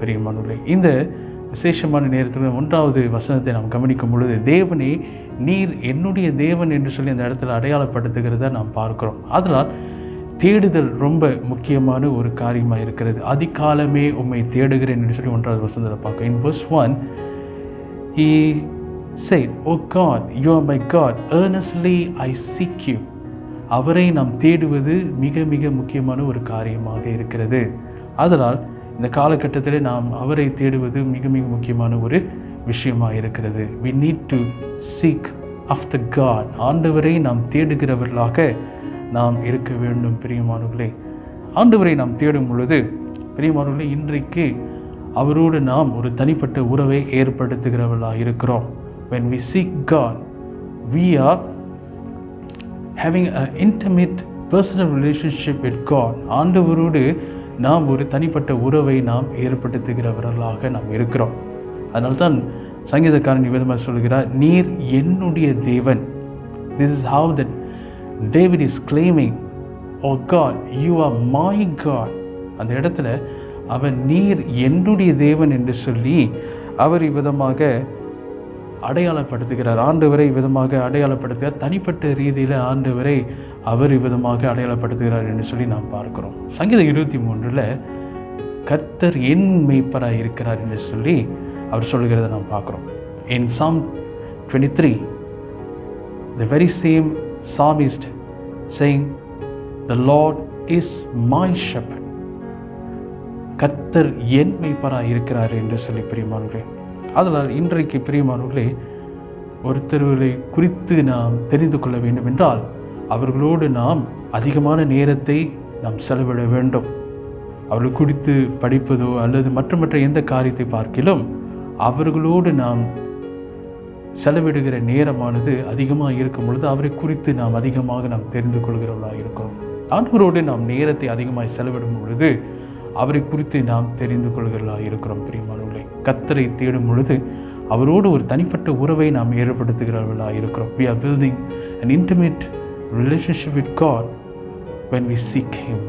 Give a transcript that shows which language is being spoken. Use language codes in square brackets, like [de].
[ta] பிரியமானவர்களே, இந்த விசேஷமான நேரத்தில் 1வது வசனத்தை நாம் கவனிக்கும் பொழுது, தேவனே நீர் என்னுடைய தேவன் என்று சொல்லி அந்த இடத்துல அடையாளப்படுத்துகிறத நாம் பார்க்கிறோம். அதனால் தேடுதல் ரொம்ப முக்கியமான ஒரு காரியமாக இருக்கிறது. அதிகாலமே உம்மை தேடுகிறேன் என்று சொல்லி 1வது வசனத்தில் பார்க்க. [en] In verse 1 he said, "O God, you are my God, earnestly I seek you." [ta] அவரை நாம் தேடுவது மிக மிக முக்கியமான ஒரு காரியமாக இருக்கிறது. அதனால் இந்த காலகட்டத்தில் நாம் அவரை தேடுவது மிக மிக முக்கியமான ஒரு விஷயமாக இருக்கிறது. [en] We need to seek after God. [ta] ஆண்டவரை நாம் தேடுகிறவர்களாக நாம் இருக்க வேண்டும். பிரியமானவர்களே, ஆண்டவரை நாம் தேடும் பொழுது பிரியமானவர்களே, இன்றைக்கு அவரோடு நாம் ஒரு தனிப்பட்ட உறவை ஏற்படுத்துகிறவர்களாக இருக்கிறோம். [en] When we seek God, we are having an intimate personal relationship with God. [ta] ஆண்டவரோடு நாம் ஒரு தனிப்பட்ட உறவை நாம் ஏற்படுத்துகிறவர்களாக நாம் இருக்கிறோம். அதனால்தான் சங்கீதக்காரன் விதமாக சொல்கிறார், நீர் என்னுடைய தேவன். [en] This is how that David is claiming, "Oh God, you are my God." [ta] அந்த இடத்துல அவன் நீர் என்னுடைய தேவன் என்று சொல்லி அவர் இவ்விதமாக அடையாளப்படுத்துகிறார். ஆண்டவரை விதமாக அடையாளப்படுத்துகிறார். தனிப்பட்ட ரீதியில் ஆண்டவரை அவர் விதமாக அடையாளப்படுத்துகிறார் என்று சொல்லி நாம் பார்க்கிறோம். சங்கீதம் 23 கர்த்தர் என் மேய்ப்பராக இருக்கிறார் என்று சொல்லி அவர் சொல்லுகிறத நாம் பார்க்குறோம். [en] In Psalm 23, the very same psalmist saying, "The Lord is my shepherd." [ta] கர்த்தர் என் மேய்ப்பராக இருக்கிறார் என்று சொல்லி பிரியமானவர்களே, அதனால் இன்றைக்கு பிரியமானவர்களே, ஒருத்தர்களை குறித்து நாம் தெரிந்து கொள்ள வேண்டும் என்றால் அவர்களோடு நாம் அதிகமான நேரத்தை நாம் செலவிட வேண்டும். அவர்கள் குறித்து படிப்பதோ அல்லது மற்ற எந்த காரியத்தை பார்க்கிலும் அவர்களோடு நாம் செலவிடுகிற நேரமானது அதிகமாக இருக்கும் பொழுது அவரை குறித்து நாம் அதிகமாக நாம் தெரிந்து கொள்கிறவர்களாக இருக்கிறோம். ஆண்டவரோடு நாம் நேரத்தை அதிகமாக செலவிடும் பொழுது அவரை குறித்து நாம் தெரிந்து கொள்கிறவர்களாக இருக்கிறோம். பிரியமானவர்களே, கர்த்தரை தேடும் பொழுது அவரோடு ஒரு தனிப்பட்ட உறவை நாம் ஏற்படுத்துகிறவர்களாக இருக்கிறோம். [en] We are building an intimate relationship with God when we seek Him.